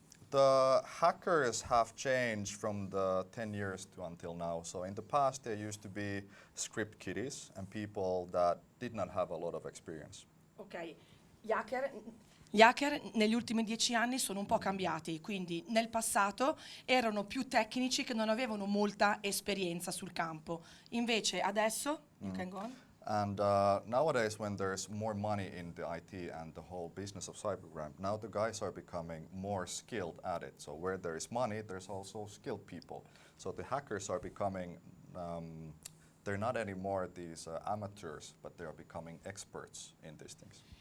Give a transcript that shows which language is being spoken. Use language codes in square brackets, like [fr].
[en] The hackers have changed from the 10 years to until now. So in the past there used to be script kiddies and people that did not have a lot of experience. [it] Ok, gli hacker negli ultimi 10 anni sono un po' cambiati, quindi nel passato erano più tecnici che non avevano molta esperienza sul campo. Invece adesso, [en] you can go on. And nowadays, when there's more money in the IT and the whole business of cybercrime, now the guys are becoming more skilled at it. So where there is money, there's also skilled people. So the hackers are becoming, they're not anymore these amateurs, but they are becoming experts in these things.